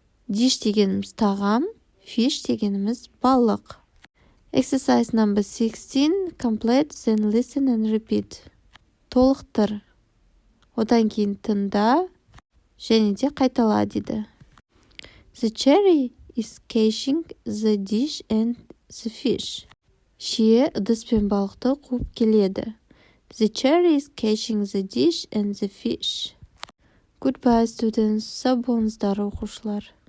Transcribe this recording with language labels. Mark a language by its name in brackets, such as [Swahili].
[Kazakh] Dish дегеніміз тағам, fish дегеніміз балық. [English] Exercise number 16. Complete, then listen and repeat. [Kazakh] Толықтыр. Одан кейін тыңда, және де қайтала дейді. [English] The cherry is catching the dish and the fish. [Kazakh] Шие ыдыс пен балықты қуып келеді. [English] The cherry is catching the dish and the fish. Goodbye, students. [Kazakh] Сау болыңыздар, оқушылар.